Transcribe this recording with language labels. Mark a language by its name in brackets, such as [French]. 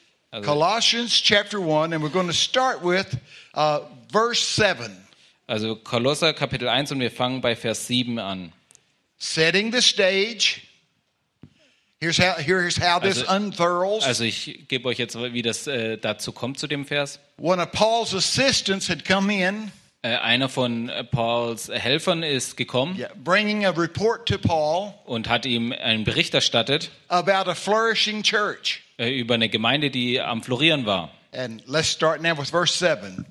[English] Also, Colossians chapter 1, and we're going to start with verse 7. [German] Also Kolosser Kapitel 1 und wir fangen bei Vers 7 an. [English] Setting the stage. Here's how this unfurls. [German] Also ich gebe euch jetzt, wie das dazu kommt, zu dem Vers. [English] One of Paul's assistants had come in. [German] Einer von Pauls Helfern ist gekommen. [English] Yeah, bringing a report to Paul. [German] Und hat ihm einen Bericht erstattet. [English] About a flourishing church. [German] Über eine Gemeinde, die am Florieren war. [English] And let's start now with verse 7.